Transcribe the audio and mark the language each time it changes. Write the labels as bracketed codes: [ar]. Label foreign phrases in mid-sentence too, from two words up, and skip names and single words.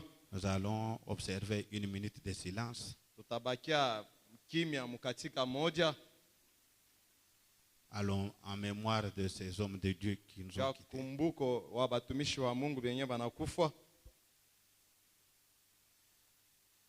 [fr] Nous allons observer une minute de silence. [sw] Tutabakia kimya mkatika moja. [fr] Allons en mémoire de ces hommes de Dieu qui nous ont quittés. [sw] Kumbuko wa batumishi wa Mungu benye banakufa.